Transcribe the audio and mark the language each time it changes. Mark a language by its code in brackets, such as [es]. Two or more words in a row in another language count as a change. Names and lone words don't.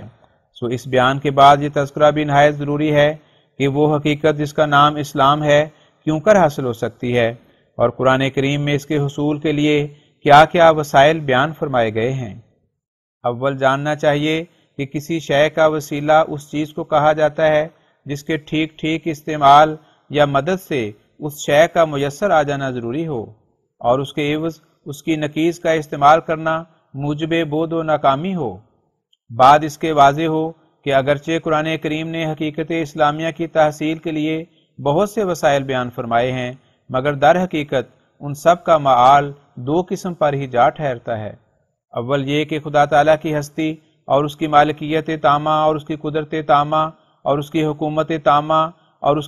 [ur] سو اس بیان کے بعد یہ تذکرہ بھی نہایت ضروری ہے کہ وہ حقیقت جس کا نام اسلام ہے کیوں کر حاصل ہو سکتی ہے، اور قرآن کریم میں اس کے حصول کے لیے کیا کیا وسائل بیان فرمائے گئے ہیں۔ اول جاننا چاہیے کہ کسی شے کا وسیلہ اس چیز کو کہا جاتا ہے جس کے ٹھیک ٹھیک استعمال یا مدد سے اس شے کا میسر آ جانا ضروری ہو، اور اس کے عوض اس کی نقیض کا استعمال کرنا موجب بود و ناکامی ہو۔ بعد اس کے واضح ہو کہ اگرچہ قرآن کریم نے حقیقت اسلامیہ کی تحصیل کے لیے بہت سے وسائل بیان فرمائے ہیں، مگر در حقیقت ان سب کا معال دو قسم پر ہی جا ٹھہرتا ہے۔ اول یہ کہ خدا تعالیٰ کی ہستی اور اس کی مالکیت تامہ اور اس کی قدرت تامہ اور اس کی حکومت تامہ اور اس